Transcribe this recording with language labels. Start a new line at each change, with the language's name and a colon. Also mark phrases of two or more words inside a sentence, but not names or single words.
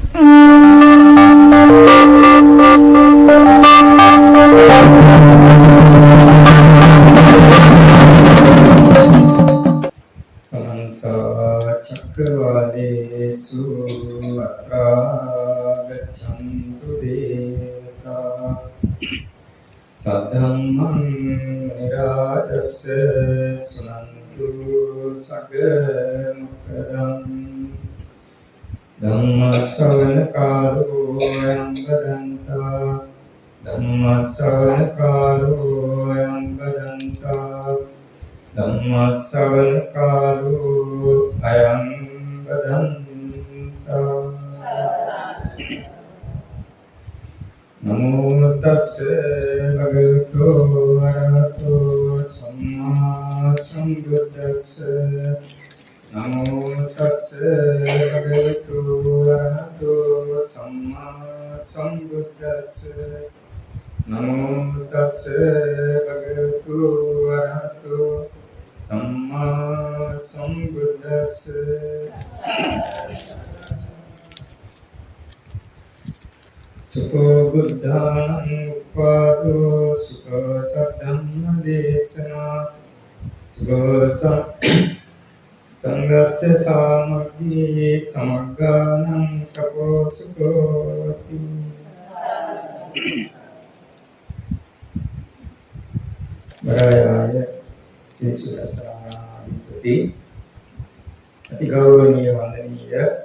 Pali: චක්කවාලේසු අත්‍රා ගච්ඡන්තු දේවතා සද්ධම්මං නිරාජස්ස සුනන්තු සග්ග මොක්ඛදං ධම්ම ශ්‍රවණ කාලෝ අයං බදන්තා ධම්ම ශ්‍රවණ කාලෝ අයං බදන්තා ධම්ම ශ්‍රවණ කාලෝ අයං බදන්තා නමෝ තස්ස භගවතු වරහතෝ සම්මා සම්බුද්දස්ස නමෝ තස්ස භගවතු වරහතෝ සම්මා සම්බුද්දස්ස නමෝ තස්ස භගවතු වරහතෝ සම්මා සම්බුද්දස්ස සුඛෝ බුද්ධං උපාදෝ සුඛ සද්ධම්ම දේශනා සුඛ සංඝස්ස සාමග්ගී සමග්ගානං තපෝ සුඛෝති
Sinhala: වරාය සීසුරසානාධිපති අති ගෞරවනීය වන්දනීය